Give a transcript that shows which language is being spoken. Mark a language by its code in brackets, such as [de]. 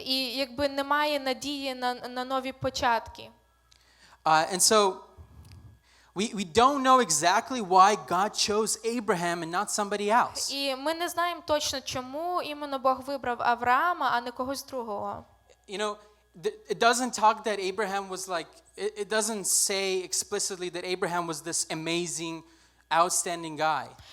[uk] І якби немає надії на нові початки. [en] And so we don't know exactly why God chose Abraham and not somebody else. [uk] І ми не знаємо точно, чому іменно Бог вибрав Авраама, а не когось другого. [en] It doesn't talk that Abraham was like, it doesn't say explicitly that Abraham was this amazing, outstanding guy.